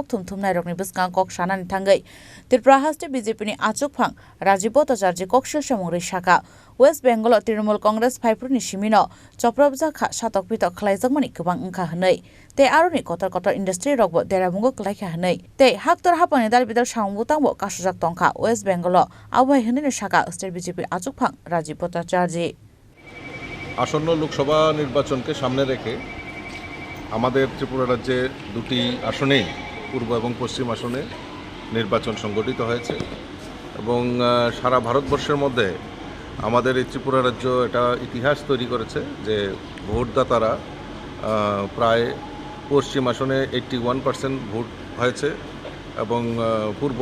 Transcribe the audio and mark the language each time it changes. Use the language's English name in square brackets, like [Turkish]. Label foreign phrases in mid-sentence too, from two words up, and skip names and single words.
[Kok Borok] thumthumnai rokni bwskang kok sanani thangai Tripura State BJP ni achukphang Rajiv Bhattacharjee kok silsamungri saka [English] West Bengal Trinamool Congress [Kok Borok] Phaipurni simino choprabja kha satok pitok khlaijakmani gobang wngkha hinai tei aroni kotor kotor industry rokbo deramungo klaikha hinai tei haktor hapani dal bidal samungtangbo kasujak tongkha West Bengal abhai hinai saka state BJP achukphang Rajiv Bhattacharjee [Bangla] আসন্ন লোকসভা নির্বাচনকে সামনে রেখে আমাদের ত্রিপুরা রাজ্যে দুটি আসনেই পূর্ব এবং পশ্চিম আসনে নির্বাচন সংগঠিত হয়েছে এবং সারা ভারতবর্ষের মধ্যে আমাদের এই ত্রিপুরা রাজ্য এটা ইতিহাস তৈরি করেছে যে ভোটদাতারা প্রায় পশ্চিম আসনে 81% ভোট হয়েছে এবং পূর্ব